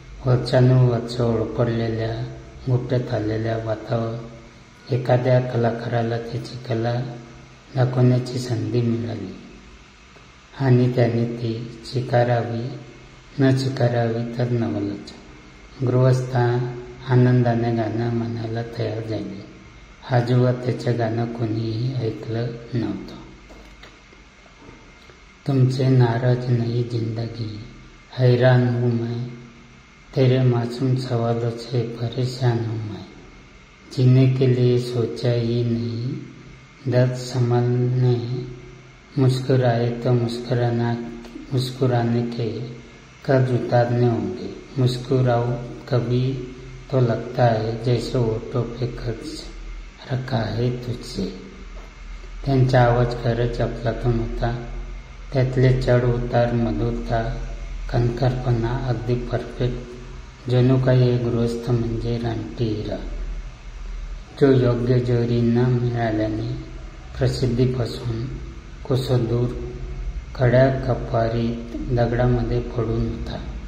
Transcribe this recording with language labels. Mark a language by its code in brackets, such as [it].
[mr] वर्षानुवर्ष ओळखलेल्या गुपट आलेल्या वातावर एखाद्या कलाकाराला त्याची कला दाखवण्याची संधी मिळाली आणि त्याने ती स्वीकारावी न स्वीकारावी तर नवलच. गृहस्थ आनंदाने गाणं म्हणायला तयार झाले. आजवर त्याचं गाणं कोणीही ऐकलं नव्हतं. [hi] तुमसे नाराज नहीं जिंदगी, हैरान हूँ मैं, तेरे मासूम सवालों से परेशान हूँ मैं. जीने के लिए सोचा ही नहीं, दर्द संभालने मुस्कुराए तो मुस्कुराने के कर्ज उतारने होंगे. मुस्कुराओ कभी तो लगता है जैसे होठों पे कर्ज रखा है तुझसे. [mr] त्यांचा आवाज खरंच अफलातून होता. त्यातले चढ उतार, मधुरता, कणखरपणा अगदी परफेक्ट. जणू काही एक गृहस्थ म्हणजे रानटी हिरा, जो योग्य जोरी न मिळाल्याने प्रसिद्धीपासून कोसो दूर खड्या कपारीत दगडामध्ये पडून होता.